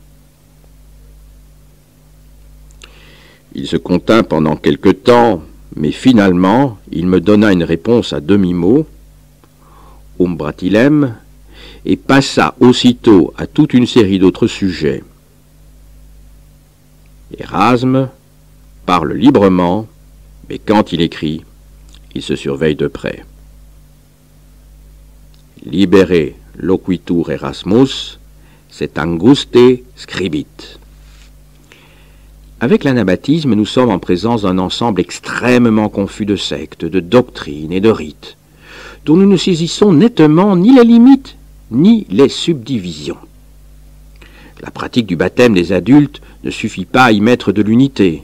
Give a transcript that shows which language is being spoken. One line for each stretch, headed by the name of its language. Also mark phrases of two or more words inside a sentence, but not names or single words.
French: Il se contint pendant quelque temps, mais finalement, il me donna une réponse à demi-mot, umbratilem, et passa aussitôt à toute une série d'autres sujets. Érasme parle librement, mais quand il écrit, il se surveille de près.
Latin: Libere loquitur Erasmus, c'est anguste scribit.
French: Avec l'anabaptisme, nous sommes en présence d'un ensemble extrêmement confus de sectes, de doctrines et de rites, dont nous ne saisissons nettement ni les limites, ni les subdivisions. La pratique du baptême des adultes ne suffit pas à y mettre de l'unité.